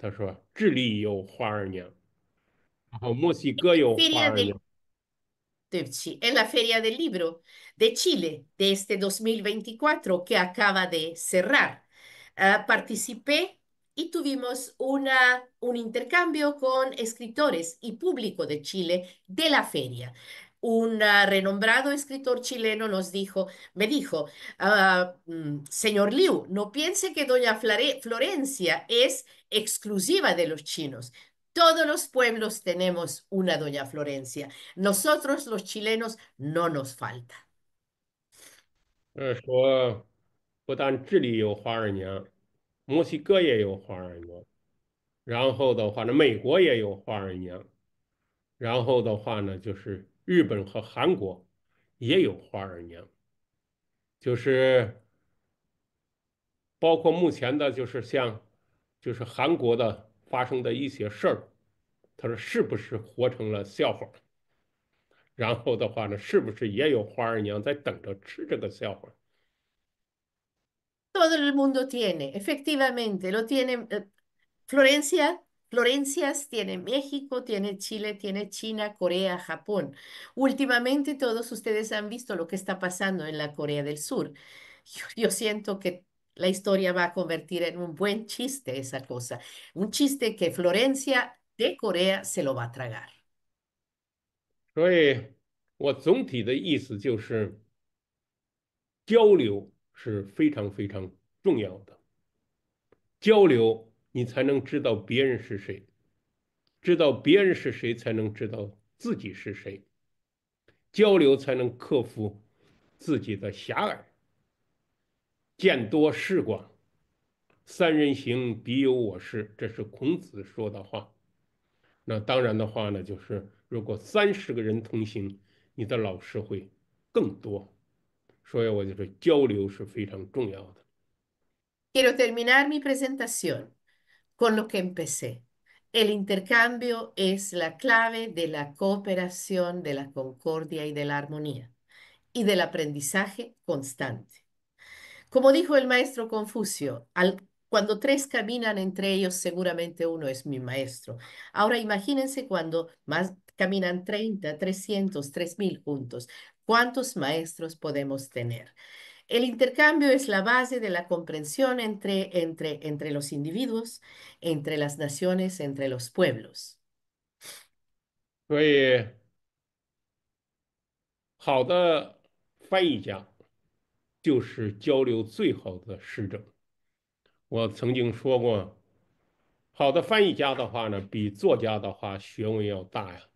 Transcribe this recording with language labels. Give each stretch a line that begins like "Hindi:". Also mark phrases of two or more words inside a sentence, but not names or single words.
Chinese: 他说智利有花儿娘，然后墨西哥有花
Spanish: Feria
Chinese: 儿
Spanish: del
Chinese: 娘。
Spanish: Sí, en la Feria del Libro de Chile de este 2024 que acaba de cerrar. Participé y tuvimos un intercambio con escritores y público de Chile de la feria. Un renombrado escritor chileno me dijo, señor Liu, no piense que doña Florencia es exclusiva de los chinos. Todos los pueblos tenemos una doña Florencia. Nosotros los chilenos no nos falta.
Chinese: 说不但智利有花儿娘，墨西哥也有花儿娘，然后的话呢，美国也有花儿娘，然后的话呢，就是日本和韩国也有花儿娘，就是包括目前的，就是像就是韩国的发生的一些事儿，他说是不是活成了笑话？然后的话呢，是不是也有花儿娘在等着吃这个笑话？
Spanish: Todo el mundo tiene, efectivamente, lo tiene Florencia, Florencias tiene México, tiene Chile, tiene China, Corea, Japón. Últimamente todos ustedes han visto lo que está pasando en la Corea del Sur. Yo siento que la historia va a convertir en un buen chiste esa cosa, un chiste que Florencia de Corea se lo va a tragar.
Chinese: 所以我总体的意思就是，交流是非常非常重要的。交流，你才能知道别人是谁，知道别人是谁，才能知道自己是谁。交流才能克服自己的狭隘，见多识广。三人行，必有我师，这是孔子说的话。那当然的话呢，就是如果30个人同行，你的老师会更多。所以我就说交流是非常重要的。
Spanish: Quiero terminar mi presentación con lo que empecé. El intercambio es la clave de la cooperación, de la concordia y de la armonía y del aprendizaje constante. Como dijo el maestro Confucio, cuando tres caminan entre ellos, seguramente uno es mi maestro. Ahora imagínense cuando más caminan 30, 300, 3000 juntos. ¿Cuántos maestros podemos tener? El intercambio es la base de la comprensión entre los individuos, entre las naciones, entre los pueblos.
Chinese: 所以，好的翻译家就是交流最好的师者。我曾经说过，好的翻译家的话呢，比作家的话学问要大呀。